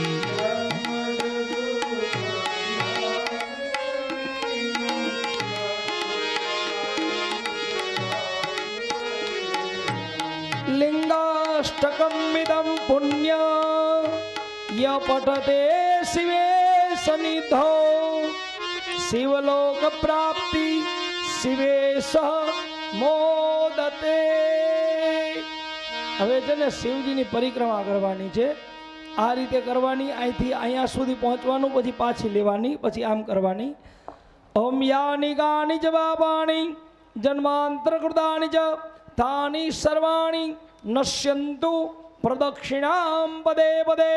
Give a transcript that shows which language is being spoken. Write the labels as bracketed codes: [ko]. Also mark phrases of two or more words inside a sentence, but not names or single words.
[sa] लिंगाष्टकमिदं पुण्य य पठते शिवे सन्निधौ शिवलोक प्राप्ति शिवे सह मोदते। [gu] હવે છે ને શિવજીની પરિક્રમા કરવાની છે, આ રીતે કરવાની, અહીંથી અહીંયા સુધી પહોંચવાનું, પછી પાછી લેવાની, પછી આમ કરવાની. [sa] ओम यानी गानी च पापानी जन्मांतर कृतानी च तानी सर्वाणी नश्यंतु प्रदक्षिणाम पदे पदे.